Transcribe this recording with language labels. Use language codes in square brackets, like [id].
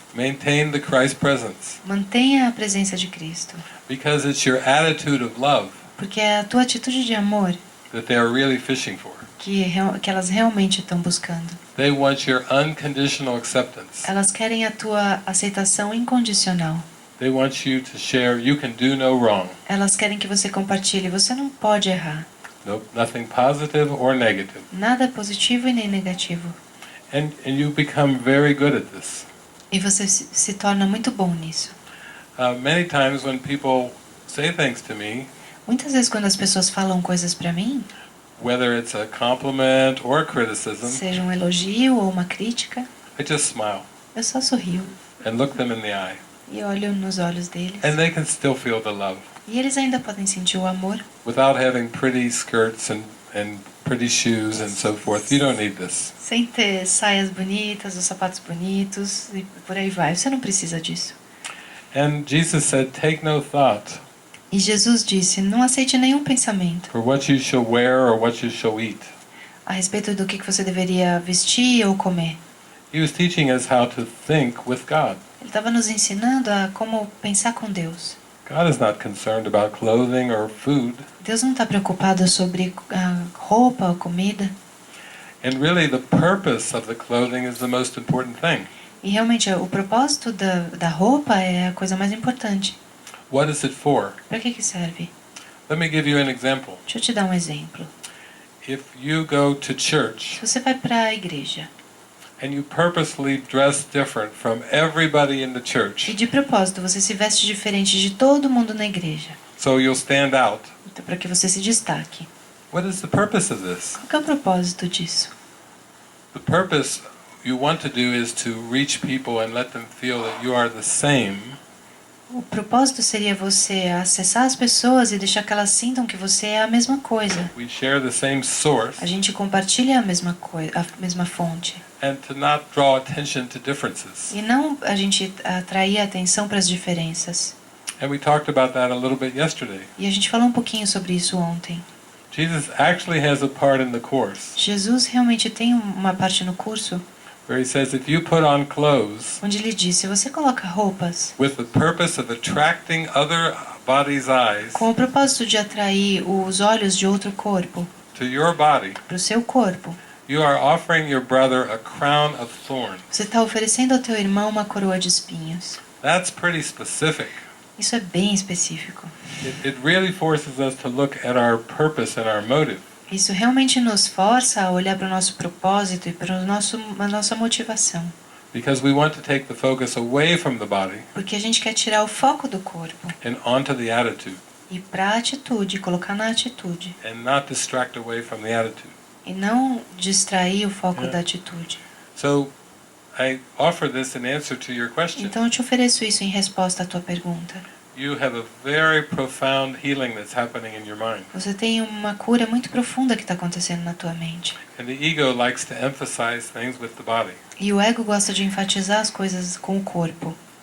[en] maintain the Christ presence. [pt] mantenha a presença de Cristo. [en] Because it's your attitude of love [pt] Porque é a tua atitude de amor [en] that they are really fishing for. [pt] que elas realmente estão buscando. [en] They want your unconditional acceptance. [pt] Elas querem a tua aceitação incondicional. [en] They want you to share, you can do no wrong. [pt] Elas querem que você compartilhe. Você não pode errar. [en] Nope, nothing positive or negative. [pt] Nada positivo e nem negativo. [en] And you become very good at this. [pt] E você se torna muito bom nisso. [en] Many times when people say things to me, [pt] Muitas vezes quando as pessoas falam coisas para mim, [en] whether it's a compliment or criticism, [pt] seja um elogio ou uma crítica, [en] I just smile [pt] eu só sorrio [en] and look them in the eye. [pt] e olho nos olhos deles. [en] And they can still feel the love [pt] E eles ainda podem sentir o amor, [en] without having pretty skirts and pretty shoes and so forth. You don't need this. [pt] sem ter saias bonitas ou sapatos bonitos e por aí vai. Você não precisa disso. [en] And Jesus said, take no thought [pt] E Jesus disse: não aceite nenhum pensamento [en] for what you shall wear or what you shall eat. [pt] a respeito do que você deveria vestir ou comer. [en] He was teaching us how to think with God. [pt] Ele estava nos ensinando a como pensar com Deus. [en] God is not concerned about clothing or food. [pt] Deus não está preocupado sobre a roupa ou comida. [en] And really the purpose of the clothing is the most important thing. [pt] E realmente o propósito da roupa é a coisa mais importante. [en] What is it for? [pt] Para que serve? [en] Let me give you an example. [pt] Deixa eu te dar um exemplo. [en] If you go to church [pt] Se você vai para a igreja [en] and you purposely dress different from everybody in the [pt] e [en] church, [pt] de propósito você se veste diferente de todo mundo na igreja, [en] so you'll stand out, [pt] então, para que você se destaque. [en] what is the purpose of this? [pt] Qual que é o propósito disso? [en] The purpose you want to do is to reach people and let them feel that you are the same, [pt] O propósito seria você acessar as pessoas e deixar que elas sintam que você é a mesma coisa. [en] we share the same source, [pt] A gente compartilha a mesma coisa, a mesma fonte. [en] and to not draw attention to differences. [pt] E não a gente atrair a atenção para as diferenças. [en] And we talked about that a little bit yesterday. [pt] E a gente falou um pouquinho sobre isso ontem. [en] Jesus actually has a part in the course [pt] Jesus realmente tem uma parte no curso [en] where he says if you put on clothes [pt] onde ele diz: se você coloca roupas [en] with the purpose of attracting other bodies' eyes [pt] com o propósito de atrair os olhos de outro corpo [en] to your body, [pt] para o seu corpo, [en] you are offering your brother a crown of thorns. [pt] você está oferecendo ao teu irmão uma coroa de espinhos. [en] That's pretty specific. [pt] Isso é bem específico. [en] It really forces us to look at our purpose and our motive. [pt] Isso realmente nos força a olhar para o nosso propósito e para a nossa motivação. [en] Because we want to take the focus away from the body [pt] Porque a gente quer tirar o foco do corpo [en] and onto the attitude, [pt] e para a atitude, colocar na atitude. [en] and not distract away from the attitude. [pt] E não distrair o foco [en] Yeah. [pt] da atitude. [en] So I offer this in answer to your question. [pt] Então eu te ofereço isso em resposta à tua pergunta. [en] you have a very profound healing that's happening in your mind. [pt] Você tem uma cura muito profunda que está acontecendo na tua mente. [en] And the ego likes to emphasize things with the body, [pt] E o ego gosta de enfatizar as coisas com o corpo,